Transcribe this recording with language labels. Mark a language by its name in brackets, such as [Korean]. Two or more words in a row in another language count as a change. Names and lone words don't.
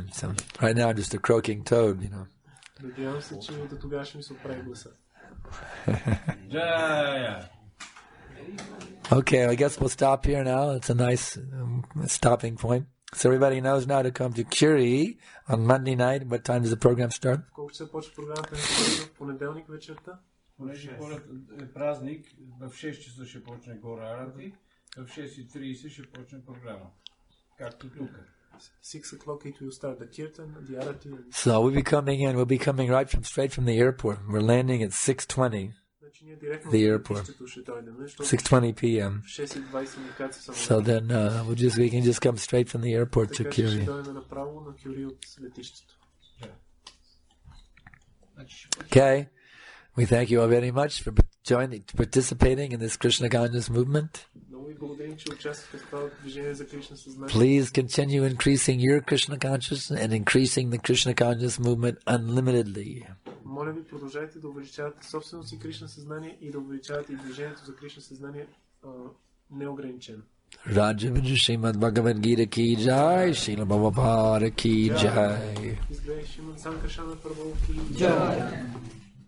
[English] So right now I'm just a croaking toad, you know. Okay, I guess we'll stop here now. It's a nice stopping point. So everybody knows now to come to Curie on Monday night. What time does the program start? [Bulgarian] Понеже е празник, в 6 часа ще почне Гора Арати, в 6:30 ще почне програма. Както тук. [English] 6 o'clock it will start the kirtan, the arati. So we'll be coming straight from the airport. We're landing at 6:20. The airport. 6:20 p.m. So then we can just come straight from the airport to Curie. Okay. We thank you all very much for participating in this Krishna conscious movement. Please continue increasing your Krishna consciousness and increasing the Krishna conscious movement unlimitedly. [Bulgarian] Моля ви, продължайте да увеличавате собственото си Кришна съзнание и да увеличавате и движението за Кришна съзнание неограничено. [English] Rajavindu Srimad Bhagavad Gita [Hindi] की जय, [English] Srila Prabhupada [Hindi] की जय. [English] His Grace Srimad Sankarshan Prabhu ki Jai.